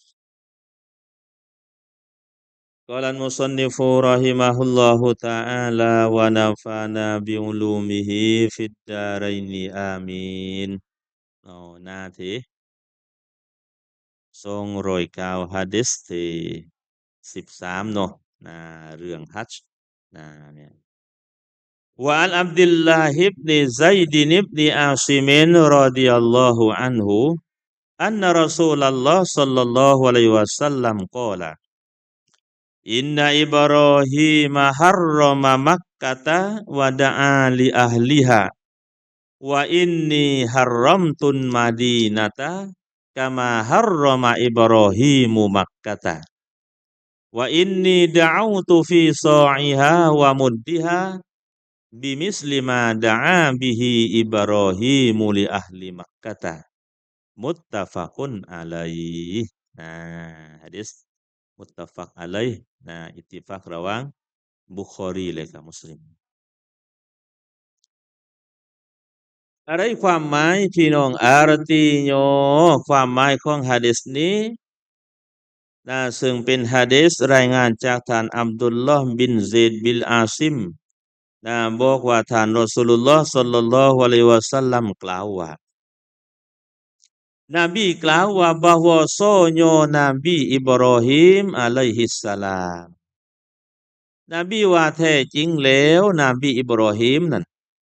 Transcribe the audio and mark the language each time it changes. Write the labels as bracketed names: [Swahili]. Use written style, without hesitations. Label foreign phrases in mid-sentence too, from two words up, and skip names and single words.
[Arabic] قال المصنف رحمه الله تعالى ونفعنا بعلومه في الدارين آمين [Thai] หน้าที่209หะดีษที่13เนาะเรื่องฮัจญ์เนี่ย [Arabic] وعن عبد الله بن زيد بن عاصم رضي الله عنه أن رسول الله صلى الله عليه وسلم قال إن إبراهيم حرم مكة ودعا لأهلها وإني حرمت المدينة كما حرم إبراهيم مكة وإني دعوت في صاعها ومدها بمثل ما دعا به إبراهيم لأهل مكة متفق عليه حديث متفق عليه اتفاق [Thai] ระหว่างบุคอรีเลยกับมุสลิม อะไรความหมายพี่น้องอารตีโยความหมายของหะดีษนี้ซึ่งเป็นหะ ดีษรายงานจากท่านอับดุลลอฮ์บินเซดบิลอาซิมบอกว่าท่านรอซูลุลลอฮ์ [Arabic] صلى الله عليه وسلم [Thai] กล่าวว่านบีกล่าวว่า [Malay] bahwasanya Nabi Ibrahim [Arabic] عليه السلام [Thai] นบีว่าแท้จริงแล้วนบีอิบรอฮีมนั้น